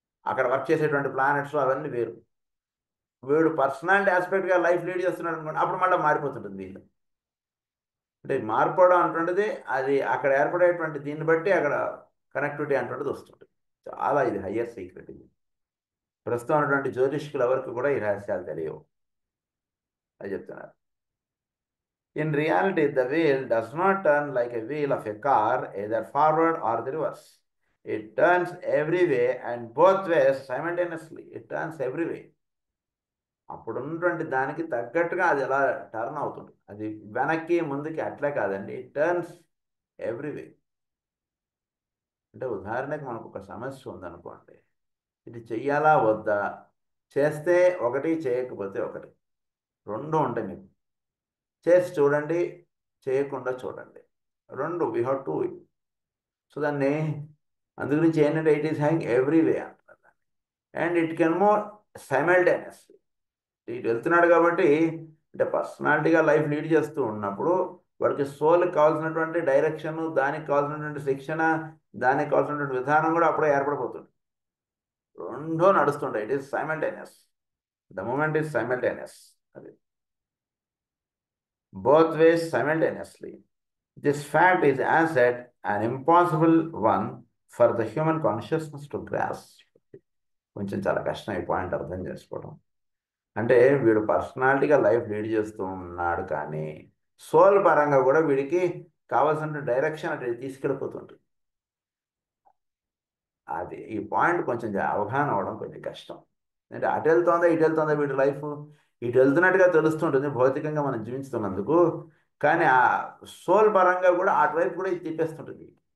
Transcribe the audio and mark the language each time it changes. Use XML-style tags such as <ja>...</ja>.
<te>అక్కడ వర్క్ చేసేటువంటి ప్లానెట్స్ అవన్నీ వేరు. వీడు పర్సనాలిటీ ఆస్పెక్ట్గా లైఫ్ లీడ్ చేస్తున్నాడు అనుకోండి, అప్పుడు మళ్ళీ మారిపోతుంటుంది వీళ్ళు. అంటే మార్పుకోవడం అంటుంటుంది అది అక్కడ ఏర్పడేటువంటి దీన్ని బట్టి అక్కడ కనెక్టివిటీ అంటుంటుంది వస్తుంటుంది. చాలా ఇది హయ్యర్ సీక్రెట్. ఇది ప్రస్తుతం ఉన్నటువంటి జ్యోతిష్కుల వరకు కూడా ఈ రహస్యాలు తెలియవు అది చెప్తున్నారు.</te> <en>In reality, the wheel does not turn like a wheel of a car, either forward or the reverse. It turns every way and both ways simultaneously. It turns every way.</en> <te>అప్పుడు ఉన్నటువంటి దానికి తగ్గట్టుగా అది ఎలా టర్న్ అవుతుంది. అది వెనక్కి ముందుకి అట్లే కాదండి,</te> <en>It turns every way.</en> <te>అంటే ఉదాహరణకి మనకు ఒక సమస్య ఉందనుకోండి, ఇది చెయ్యాలా వద్దా, చేస్తే ఒకటి చేయకపోతే ఒకటి, రెండు ఉంటాయి. మీకు చేసి చూడండి, చేయకుండా చూడండి, రెండు</te> <en>We have to.</en> <te>సో దాన్ని అందుగురించి ఏంటంటే</te> <en>it is having every way</en> <te>అంటున్నారు దాన్ని.</te> <en>And it can move simultaneously.</en> <te>ఇటు వెళ్తున్నాడు కాబట్టి అంటే పర్సనాలిటీగా లైఫ్ లీడ్ చేస్తూ ఉన్నప్పుడు వాడికి సోల్కి కావాల్సినటువంటి డైరెక్షన్, దానికి కావాల్సినటువంటి శిక్షణ, దానికి కావాల్సినటువంటి విధానం కూడా అప్పుడే ఏర్పడిపోతుంది. రెండో నడుస్తుంటాయి.</te> <en>It is simultaneous. The moment is simultaneous. అది both ways simultaneously. This fact is as yet an impossible one for the human consciousness to grasp.</en> <te>కొంచెం చాలా కష్టం ఈ పాయింట్ అర్థం చేసుకోవడం. అంటే వీడు పర్సనాలిటీగా లైఫ్ లీడ్ చేస్తూ ఉన్నాడు కానీ సోల్ పరంగా కూడా వీడికి కావాల్సిన డైరెక్షన్ అటు తీసుకెళ్ళిపోతుంటుంది. అది ఈ పాయింట్ కొంచెం అవగాహన అవ్వడం కొంచెం కష్టం. అంటే అటు వెళ్తుందా ఇటు వెళ్తుందా వీడి లైఫ్, ఇటు వెళ్తున్నట్టుగా తెలుస్తుంటుంది భౌతికంగా మనం జీవిస్తున్నందుకు, కానీ ఆ సోల్ పరంగా కూడా అటువైపు కూడా ఇది తిప్పేస్తుంటుంది.</te>